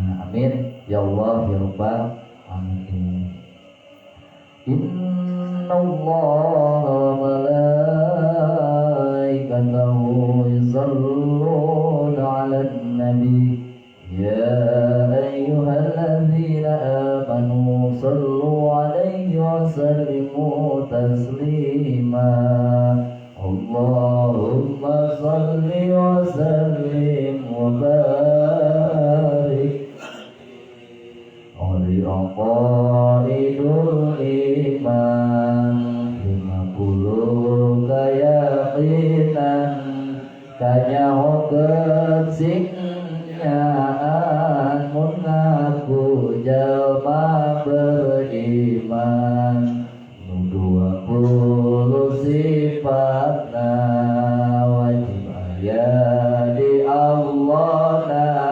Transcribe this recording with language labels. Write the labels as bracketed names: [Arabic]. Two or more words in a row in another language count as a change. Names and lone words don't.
[Arabic] آمين يا الله يا رب العالمين. إن الله وملائكته يصلون على النبي يا أيها الذين آمنوا صلوا عليه وسلموا تسليما. اللهم صل وسلم وبارك [Sundanese] ali [Arabic] عقائد الإيمان [Sundanese] 50 keyakinan kanyahokeun signaan mengaku jalma beriman 20 sifatna wajib aya di Allahna